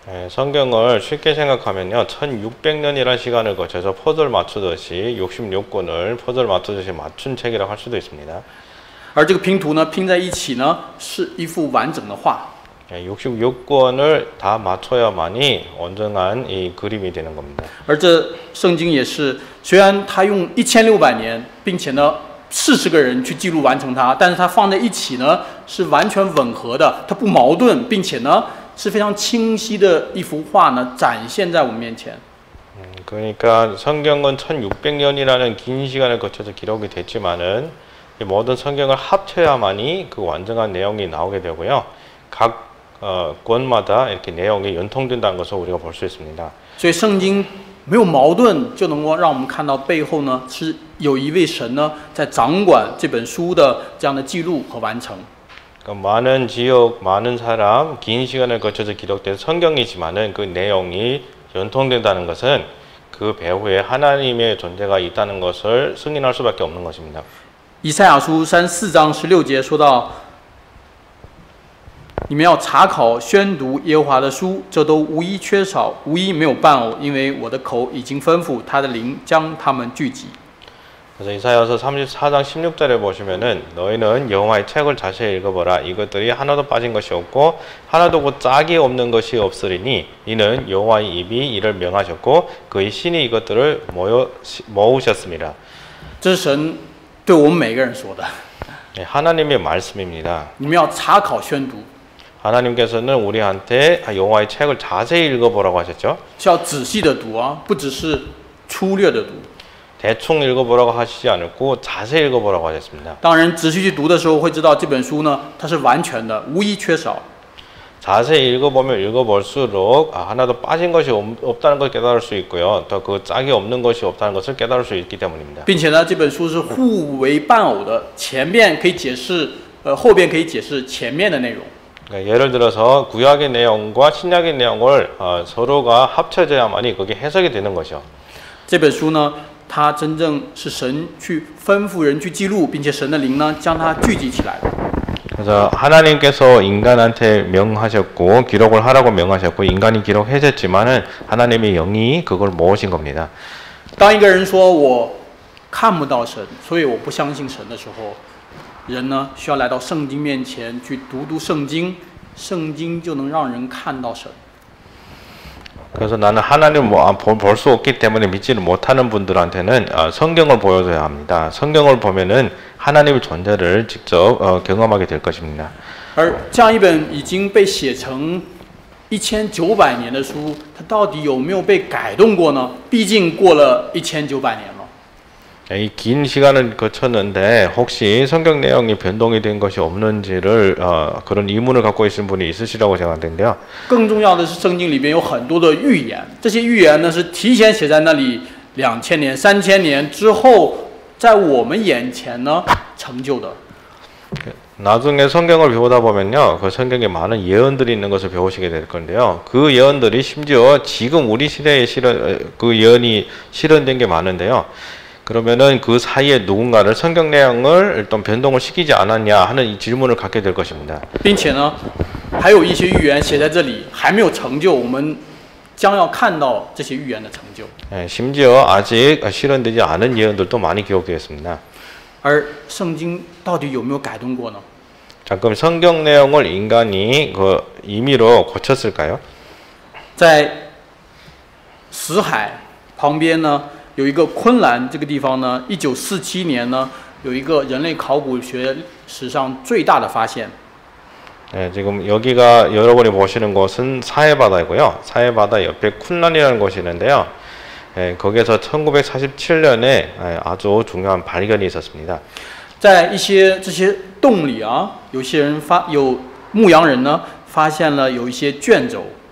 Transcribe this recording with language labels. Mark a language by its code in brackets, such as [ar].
[ko] 성경을 쉽게 생각하면요, 1600년이라는 시간을 거쳐서 퍼즐 맞추듯이 66권을 퍼즐 맞추듯이 맞춘 책이라고 할 수도 있습니다. [zh] 而这个拼图呢，拼在一起呢，是一幅完整的画。 [ko] 66권을 다 맞춰야만이 온전한 이 그림이 되는 겁니다. [zh] 而这圣经也是，虽然它用1600年，并且呢40个人去记录完成它，但是它放在一起呢是完全吻合的，它不矛盾，并且呢是非常清晰的一幅画呢展现在我们面前。 [ko] 그러니까 성경은 1600년이라는 긴 시간을 거쳐서 기록이 됐지만은 이 모든 성경을 합쳐야만이 그 완전한 내용이 나오게 되고요. 각 권마다 이렇게 내용이 연통된다는 것을 우리가 볼 수 있습니다. [zh] 所以圣经没有矛盾，就能够让我们看到背后呢是有一位神呢在掌管这本书的这样的记录和完成。 [ko] 많은 지역, 많은 사람, 긴 시간을 거쳐서 기록된 성경이지만은 그 내용이 연통된다는 것은 그 배후에 하나님의 존재가 있다는 것을 승인할 수밖에 없는 것입니다. [zh] 以赛亚书34章16节说到。你们要查考宣读耶和华的书，这都无一缺少，无一没有伴偶，因为我的口已经吩咐，他的灵将他们聚集。 [ko] 그래서 이사야서 34장 16절에 보시면은 너희는 여호와의 책을 자세히 읽어보라. 이것들이 하나도 빠진 것이 없고 하나도 곧 짝이 없는 것이 없으리니 이는 여호와의 입이 이를 명하셨고 그의 신이 이것들을 모으셨습니다. [zh] 这是神对我们每个人说的。 [ko] 하나님의 말씀입니다. [zh] 你们要查考宣读。 [ko] 하나님께서는 우리한테 여호와의 책을 자세히 읽어보라고 하셨죠. [zh] 是要仔细的读啊，不只是粗略的读。 [ko] 대충 읽어보라고 하시지 않았고 자세히 읽어보라고 하셨습니다. [zh] 当然，仔细去读的时候，会知道这本书呢，它是完全的，无一缺少。 [ko] 자세히 읽어보면 읽어볼수록 하나도 빠진 것이 없다는 걸 깨달을 수 있고요. 또 그 짝이 없는 것이 없다는 것을 깨달을 수 있기 때문입니다. [zh] 并且呢，这本书是互为伴偶的，前面可以解释，后边可以解释前面的内容。 [ko] 예를 들어서 구약의 내용과 신약의 내용을 서로가 합쳐져야만이 그게 해석이 되는 것이요. [zh] 这本书呢，它真正是神去吩咐人去记录，并且神的灵呢将它聚集起来。 [ko] 그래서 하나님께서 인간한테 명하셨고 기록을 하라고 명하셨고 인간이 기록해줬지만은 하나님의 영이 그걸 모으신 겁니다. [zh] 当一个人说我看不到神，所以我不相信神的时候，人呢需要来到圣经面前去读圣经，圣经就能让人看到神。 [ko] 그래서 나는 하나님을 볼 수 없기 때문에 믿지를 못하는 분들한테는 성경을 보여줘야 합니다. 성경을 보면은 하나님의 존재를 직접 경험하게 될 것입니다. [zh] 而这样一本已经被写成1900年的书，它到底有没有被改动过呢？毕竟过了1900年了。 [ko] 이 긴 시간을 거쳤는데 혹시 성경 내용이 변동이 된 것이 없는지를 그런 의문을 갖고 있는 분이 있으시라고 생각되는데요. [zh] 更重要的是，圣经里边有很多的预言，这些预言呢是提前写在那里2000年、3000年之后，在我们眼前呢成就的。 [ko] 나중에 성경을 배우다 보면요, 그 성경에 많은 예언들이 있는 것을 배우시게 될 건데요. 그 예언들이 심지어 지금 우리 시대에 그 예언이 실현된 게 많은데요. 그러면은 그 사이에 누군가를 성경 내용을 일단 변동을 시키지 않았냐 하는 이 질문을 갖게 될 것입니다. [zh] 并且呢，还有一些预言写在这里还没有成就，我们将要看到这些预言的成就。 [ko] 심지어 아직 실현되지 않은 예언들도 많이 기록되어 있습니다. [zh] 而圣经到底有没有改动过呢？ [ko] 자, 그럼 성경 내용을 인간이 그 임의로 고쳤을까요? [zh] 在死海旁边呢，有一个昆兰这个地方呢，1947年呢，有一个人类考古学史上最大的发现。 [ko] 네, 지금 여기가 여러분이 보시는 곳은 사해바다이고요. 사해바다 옆에 쿤란이라는 곳이 있는데요. 거기에서 1947년에 아주 중요한 발견이 있었습니다. [zh] 在一些这些洞里啊，有些人有牧羊人呢，发现了有一些卷轴。